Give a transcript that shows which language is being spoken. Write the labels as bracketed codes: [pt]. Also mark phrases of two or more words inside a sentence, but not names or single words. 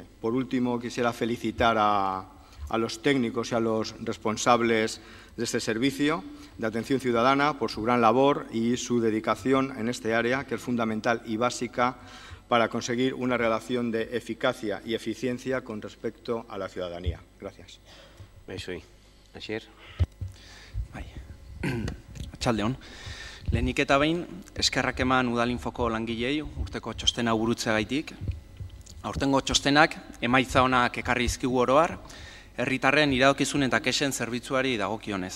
[es] Por último, quisiera felicitar a los técnicos y a los responsables de este servicio de atención ciudadana por su gran labor y su dedicación en este área, que es fundamental y básica para conseguir una relación de eficacia y eficiencia con respecto a la ciudadanía. Gracias. [eu] Atxaldeon. Lehenik eta behin, eskerrak eman Udalinfoko langilei urteko txostena burutzeagaitik. Aurtengo txostenak emaitza onak ekarri dizkigu oro har, herritarren iradokizun eta kexen zerbitzuari dagokionez.